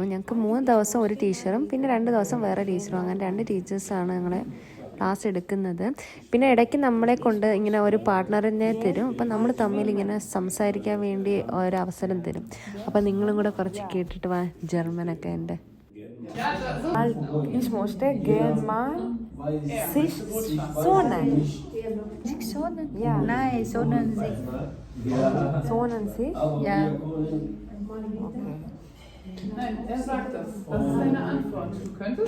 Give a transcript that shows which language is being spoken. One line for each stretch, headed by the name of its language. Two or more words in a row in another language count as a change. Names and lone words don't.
Malayalam: ഞങ്ങൾക്ക് 3 ദിവസം ഒരു ടീച്ചറും പിന്നെ 2 ദിവസം വേറെ ടീച്ചറും, അങ്ങനെ 2 ടീച്ചേഴ്സാണ് ഞങ്ങളെ ക്ലാസ് എടുക്കുന്നത്. പിന്നെ ഇടയ്ക്ക് നമ്മളെ കൊണ്ട് ഇങ്ങനെ ഒരു പാർട്ട്ണറിനെ തരും. അപ്പം നമ്മൾ തമ്മിൽ ഇങ്ങനെ സംസാരിക്കാൻ വേണ്ടി ഒരവസരം തരും. അപ്പം നിങ്ങളും കൂടെ കുറച്ച് കേട്ടിട്ട് വാ ജർമ്മനൊക്കെ. എൻ്റെ
German: Ich möchte gerne mal sich sonnen. Sich sonnen? Ja. Nein, sonnen sich. Sonnen sich? Ja. Okay. Nein, er sagt das. Das ist seine Antwort. Du könntest?